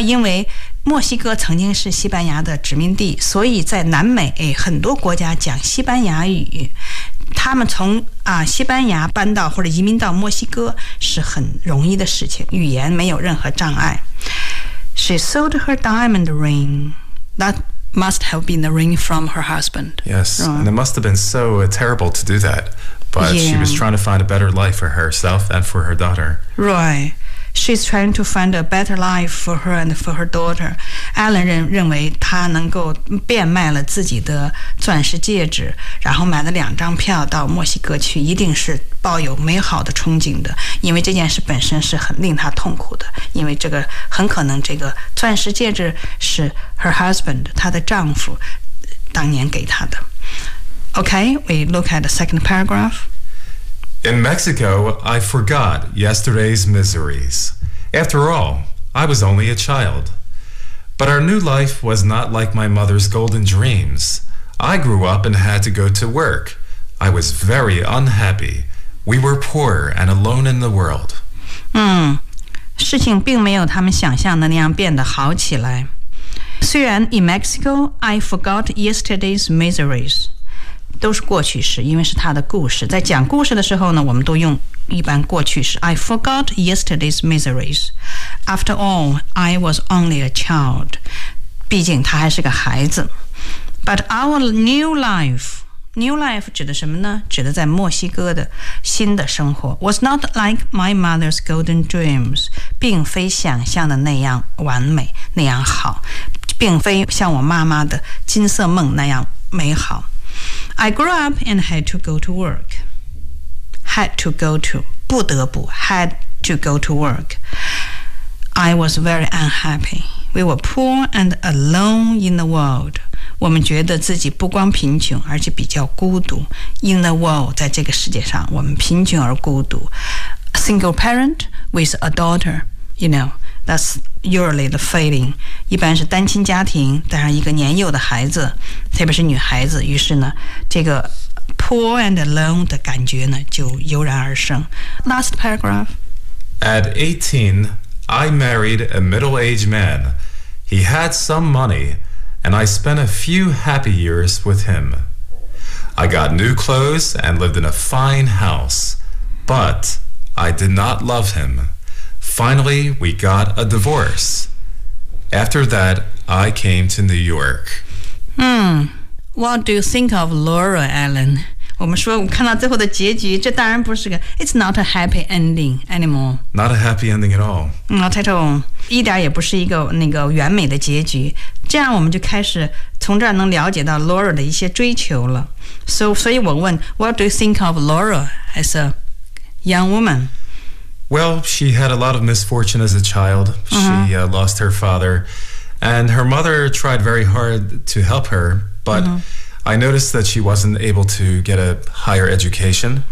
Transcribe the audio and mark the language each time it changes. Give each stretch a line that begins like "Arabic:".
Chinese: 因为墨西哥曾经是西班牙的殖民地，所以在南美很多国家讲西班牙语，他们从西班牙搬到或者移民到墨西哥是很容易的事情，语言没有任何障碍。
English: She sold her diamond ring. That must have been the ring from her husband. Yes, and it must have been so terrible to do that, but she was trying to find a better life for herself and for her daughter. Right. She's trying to find a better life for her and for her daughter.
Chinese: Alan 认为他能够变卖了自己的钻石戒指，然后买了两张票到墨西哥去，一定是抱有美好的憧憬的，因为这件事本身是很令他痛苦的，因为这个很可能这个钻石戒指是
English: her husband
Chinese: 她的丈夫当年给她的。
English: Okay, we look at the second paragraph. In Mexico, I forgot yesterday's miseries. After all, I was only a child. But our new life was not like my mother's golden dreams. I grew up and had to go to work. I was very unhappy. We were poor and alone in the world.
Chinese: 事情并没有他们想象的那样变得好起来。虽然
English: in Mexico, I forgot yesterday's miseries.
Chinese: 都是过去式，因为是他的故事。在讲故事的时候呢，我们都用一般过去式。
English: I forgot yesterday's miseries. After all, I was only a child.
Chinese: 毕竟他还是个孩子。
English: But our new life
Chinese: 指的什么呢？指的在墨西哥的新的生活。
English: Was not like my mother's golden dreams.
Chinese: 并非想象的那样完美，那样好。并非像我妈妈的金色梦那样美好。
English: I grew up and had to go to work. Had to go to,
Chinese: 不得不
English: had to go to work. I was very unhappy. We were poor and alone in the world.
Chinese: 我们觉得自己不光贫穷，而且比较孤独。
English: In the world,
Chinese: 在这个世界上，我们贫穷而孤独。
English: A single parent with a daughter, you know, that's usually the feeling.
Chinese: 一般是单亲家庭，带上一个年幼的孩子。特别是女孩子，于是呢，这个
English: poor and alone
Chinese: 的感觉呢就油然而生。
English: Last paragraph. At 18, I married a middle-aged man. He had some money, and I spent a few happy years with him. I got new clothes and lived in a fine house, but I did not love him. Finally, we got a divorce. After that, I came to New York. What do you think of Laura, Alan?
Chinese: 我们说，我看到最后的结局，这当然不是个
English: ，It's not a happy ending anymore. Not a happy ending at all. Not at all.
Chinese: 一点也不是一个那个完美的结局。这样我们就开始从这儿能了解到 Laura 的一些追求了。所以我问
English: ，What do you think of Laura as a young woman? Well, she had a lot of misfortune as a child. She lost her father. And her mother tried very hard to help her, but I noticed that she wasn't able to get a higher education.